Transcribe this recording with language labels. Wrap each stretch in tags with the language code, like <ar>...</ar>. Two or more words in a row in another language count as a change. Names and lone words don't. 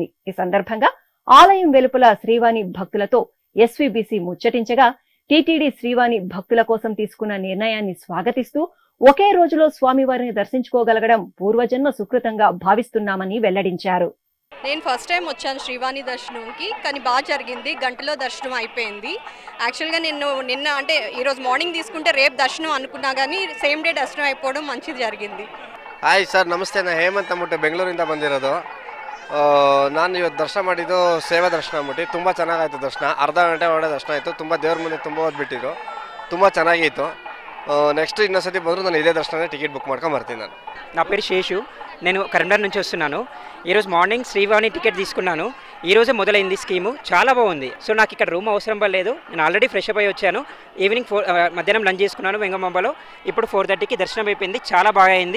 <te>ఈ సందర్భంగా ఆలయం వెలుపల శ్రీవాణి భక్తులతో ఎస్వీబీసీ ముచ్చటించగా టీటీడీ శ్రీవాణి భక్తుల కోసం తీసుకున్న నిర్ణయాన్ని స్వాగతిస్తూ ఒకే రోజులో స్వామివారిని దర్శించుకోగలగడం పూర్వజన్మ సుకృతంగా భావిస్తున్నామని వెల్లడించారు. నేను</te> <en>first time</en> <te>వచ్చాను శ్రీవాణి దర్శనంకి, కానీ బాగా జరిగింది. గంటలో దర్శనం అయిపోయింది. యాక్చువల్గా నేను నిన్న అంటే ఈరోజు మార్నింగ్ తీసుకుంటే రేపు దర్శనం అనుకున్నా, కానీ</te> <en>same day</en> <te>ದರ್ಶನ అయిపోవడం మంచిది జరిగింది.</te> <kn>ಹಾಯ್ ಸರ್, ನಮಸ್ತೆ. ನಾನು ಹೇಮಂತ್ ಅಂದ್ಬಿಟ್ಟು ಬೆಂಗಳೂರಿಂದ ಬಂದಿರೋದು. ನಾನು ಇವತ್ತು ದರ್ಶನ ಮಾಡಿದ್ದು ಸೇವಾ ದರ್ಶನ ಅಂದ್ಬಿಟ್ಟು ತುಂಬ ಚೆನ್ನಾಗಾಯಿತು. ದರ್ಶನ ಅರ್ಧ ಗಂಟೆ ಒಳಗಡೆ ದರ್ಶನ ಆಯಿತು. ತುಂಬ ದೇವ್ರ ಮುಂದೆ ತುಂಬ ಓದ್ಬಿಟ್ಟಿದ್ರು, ತುಂಬ ಚೆನ್ನಾಗಿತ್ತು. నెక్స్ట్ ಇನ್ನೊಂದ್ಸತಿ ಬಂದರೂ ನಾನು ಇದೇ ದರ್ಶನ ಟಿಕೆಟ್ ಬುಕ್ ಮಾಡ್ಕೊಂಡು ಬರ್ತೀನಿ.</kn> <te>నా పేరు శేషు, నేను కరీంనగర్ నుంచి వస్తున్నాను. ఈరోజు మార్నింగ్ శ్రీవాణి టికెట్ తీసుకున్నాను. ఈరోజే మొదలైంది స్కీము, చాలా బాగుంది. సో నాకు ఇక్కడ రూమ్ అవసరం పడలేదు. నేను ఆల్రెడీ</te> <en>fresh up</en> <te>అయ్యి వచ్చాను. ఈవినింగ్ మధ్యాహ్నం లంచ్ చేసుకున్నాను వెంగమాంబలో. ఇప్పుడు 4:30కి దర్శనం అయిపోయింది, చాలా బాగా అయింది.</te>